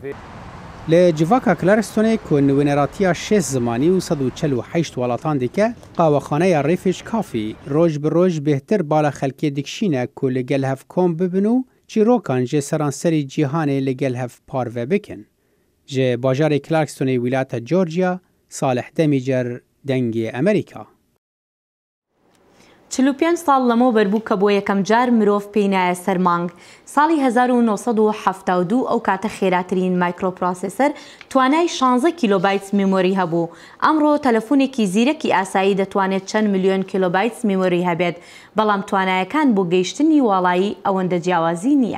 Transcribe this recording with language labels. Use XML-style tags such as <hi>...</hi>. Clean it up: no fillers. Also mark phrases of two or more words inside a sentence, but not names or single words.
<ku>Li civaka Clarksonê ku nivîneratiya 6 zimanî û 148 welatan dike, qahwexaneya Refuge Coffee roj bi roj bêhtir bala xelkê dikişîne ku li gel hev kom bibin û çîrokan ji seranserî cîhanê li gel hev parve bikin. Ji bajarê Clarksonê wîlayeta Georgia, Salih Demîcer, Dengê Amerîka.</ku> <ckb>45 ساڵ لەمەوبەر بوو کە بۆ یەکەم جار مرۆڤ پێی نایە سەر مانگ. ساڵی 1972 ئەو کاتە خێراترین مایکرۆپرۆسێسەر توانای 16 کیلۆبایت میمۆری هەبوو. ئەمڕۆ تەلەفۆنێکی زیرەکی ئاسایی دەتوانێت چەند ملیۆن کیلۆبایت میمۆری هەبێت، بەڵام توانایەکان بۆ گەیشتنی واڵایی ئەوەندە جیاوازی نییە.</ckb>